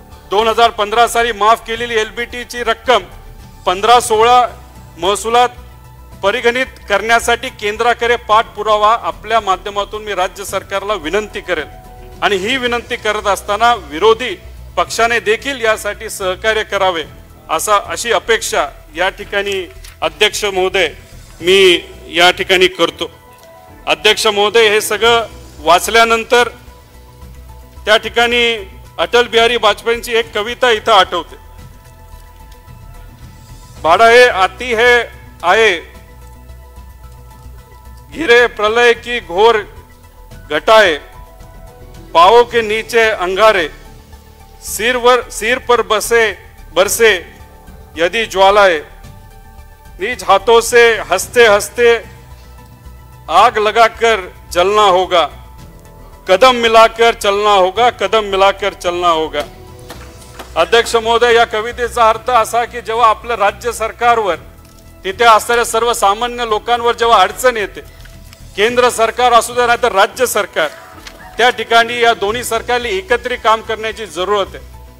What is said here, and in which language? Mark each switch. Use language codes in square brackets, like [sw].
[mr] 2015 साली माफ केलेली LBT ची रक्कम 15-16 महसुलात परिगणित करण्यासाठी केंद्राकडे पाठपुरावा आपल्या माध्यमातून मी राज्य सरकारला विनंती करेन, आणि ही विनंती करत असताना विरोधी पक्षाने देखील यासाठी सहकार्य करावे अशी अपेक्षा या ठिकाणी अध्यक्ष महोदय मी या ठिकाणी करतो। अध्यक्ष महोदय, हे सगळं वाचल्यानंतर त्या ठिकाणी अटल बिहारी वाजपेयींची एक कविता इथं आठवते। [hi] बाढ़े आती है आए, घिरे प्रलय की घोर घटाए, पाँव के नीचे अंगारे, सिर पर बरसे यदि ज्वालाए, निज हाथों से हंसते हंसते आग लगाकर जलना होगा, कदम मिलाकर चलना होगा, कदम मिलाकर चलना होगा। [mr] अध्यक्ष महोदय, या कवितेचा अर्थ असा की जेव्हा आपलं राज्य सरकारवर, तिथे असणाऱ्या सर्वसामान्य लोकांवर जेव्हा अडचण येते, केंद्र सरकार असू दे नाही तर राज्य सरकार, त्या ठिकाणी या दोन्ही सरकारला एकत्रित काम करण्याची जरूरत आहे।